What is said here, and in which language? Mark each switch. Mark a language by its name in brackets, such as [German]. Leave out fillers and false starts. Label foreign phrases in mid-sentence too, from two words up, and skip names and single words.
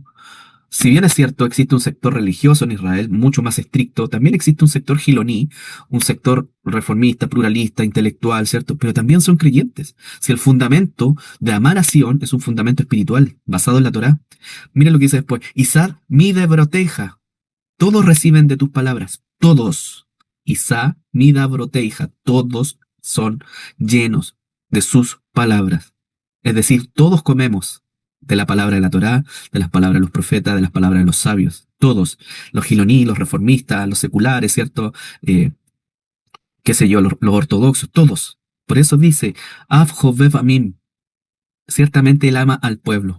[Spanish] Si bien es cierto, existe un sector religioso en Israel mucho más estricto, también existe un sector giloní, un sector reformista, pluralista, intelectual, ¿cierto? Pero también son creyentes. Si el fundamento de amar a Sion es un fundamento espiritual basado en la Torá, mira lo que dice después, [Hebrew] ישבעו מדברותיך, [Spanish] todos reciben de tus palabras, todos. [Hebrew] ישבעו מדברותיך, [Spanish] todos son llenos de sus palabras. Es decir, todos comemos de la palabra de la Torá, de las palabras de los profetas, de las palabras de los sabios. Todos, los giloní, los reformistas, los seculares, ¿cierto? Qué sé yo, los ortodoxos, todos. Por eso dice, [Hebrew] אף חובב עמים, [Spanish] ciertamente él ama al pueblo.